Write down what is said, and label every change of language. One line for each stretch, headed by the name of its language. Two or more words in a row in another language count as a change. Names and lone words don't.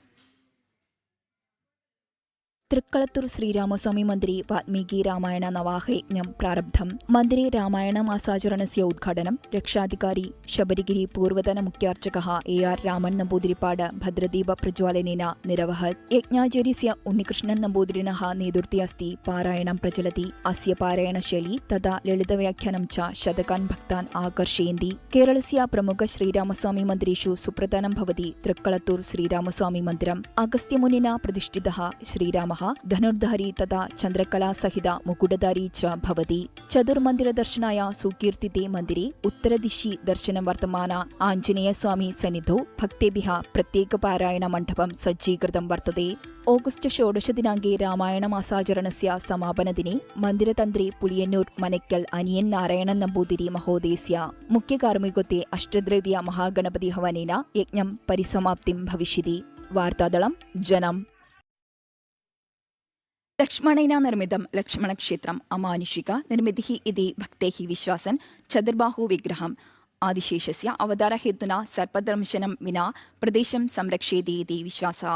Sanskrit: തൃക്കളത്തൂർ ശ്രീരാമസ്വാമി മന്ദിരെ വാൽമീകി രാമായണ നവാഹയജ്ഞം പ്രാരബ്ധം മന്ദിരെ രാമായണ മാസാചരണസ്യ ഉദ്ഘാടനം രക്ഷാധികാരി ശബരിഗിരി പൂർവതന മുഖ്യാർച്ചകः AR രാമൻ നമ്പൂതിരിപ്പാട് ഭദ്രദീപ പ്രജ്വാലനേന നിരവഹത്. യജ്ഞാചാര്യസ്യ ഉണ്ണികൃഷ്ണൻ നമ്പൂതിരിണः നേതൃത്വേ अस्ति പാരായണം പ്രചലതി. अस्य പാരായണശൈലി തഥാ ലളിതവ്യാഖ്യാനം च शतकान् भक्तान् आकर्षयन्ति. केरलस्य प्रमुख श्रीरामस्वामी मन्दिरेषु सुप्रधानं भवति तृक्कळत्तूर श्रीरामस्वामी मन्दिरम्. अगस्त्यमुनिना प्रतिष्ठितः श्रीरामः धनुर्धारी तथा चन्द्रकला सहित मुकुटधारी च भवति. चतुर्मन्दिरदर्शनाय सुकीर्तिते मन्दिरे उत्तरदिशि दर्शनं वर्तमान आञ्जनेयस्वामी सन्निधौ भक्तेभ्यः प्रत्येकपारायणमण्डपं सज्जीकृतं वर्तते. ഓഗസ്റ്റ് 16 ദിനാങ്കേ രാമായണമാസാചരണസ്യ സമാപനദിനെ മന്ദിരതന്ത്രി പുളിയന്നൂർ മനയ്ക്കൽ അനിയൻ നാരായണൻ നമ്പൂതിരി മഹോദയസ്യ മുഖ്യകാർമ്മികത്വേ അഷ്ടദ്രവ്യ മഹാഗണപതി ഹവനേന യജ്ഞം പരിസമാപ്തിം ഭവിഷ്യതി. വാർത്താദളം ജനം. ലക്ഷ്മണേന നിർമ്മിതം ലക്ഷ്മണക്ഷേത്രം അമാനുഷിക നിർമ്മിതിः इति ഭക്തैः വിശ്വാസൻ ചതുർബാഹു വിഗ്രഹം ആദിശേഷസ്യ അവതാരഹേതുന സർപ്പദംശനം വിനാ പ്രദേശം സംരക്ഷേതി इति വിശ്വാസः.